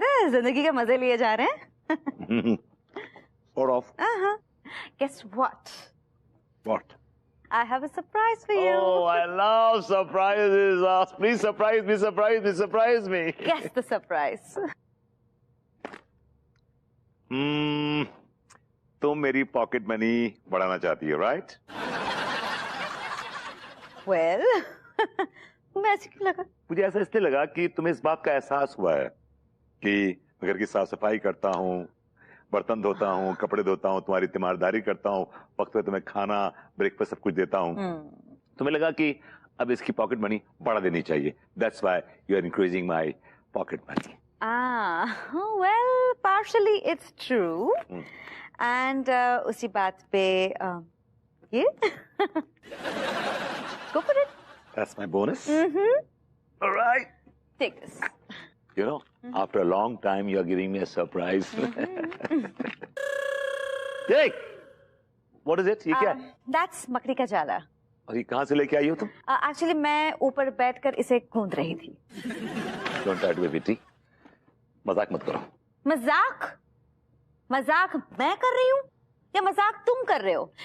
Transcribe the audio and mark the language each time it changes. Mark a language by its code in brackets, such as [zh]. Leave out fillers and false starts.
[hi] जिंदगी के मजे लिए जा रहे हैं? [en] Sort of. Guess what? What? I have a surprise for you. Oh, I love surprises. Please surprise me, surprise me, surprise me. Guess the surprise. [hi] तुम मेरी पॉकेट मनी बढ़ाना चाहती हो, राइट? Well, मैं ऐसे क्यों लगा? मुझे ऐसा इसलिए लगा कि तुम्हें इस बात का एहसास हुआ है कि घर की साफ सफाई करता हूँ, बर्तन धोता हूँ, कपड़े धोता हूँ, तुम्हारी तीमारदारी करता हूँ, वक्त पे तुम्हें खाना ब्रेकफास्ट सब कुछ देता हूँ। तुम्हें लगा कि अब इसकी पॉकेट मनी बढ़ा देनी चाहिए। [en] That's why you are increasing my pocket money. Well, partially it's true. And [hi] उसी बात पे ये [en] go for it. That's my bonus. All right. Take this. You know, after a long time, you are giving me a surprise. Hey, what is it? [hi] ये क्या है? [en] That's [hi] मकड़ी का जाला. और ये कहाँ से लेके आई हो तुम? Actually, मैं ऊपर बैठकर इसे गूंद रही थी. [en] Don't try to be witty. [hi] मजाक मत करो. मजाक? मजाक मैं कर रही हूँ या मजाक तुम कर रहे हो?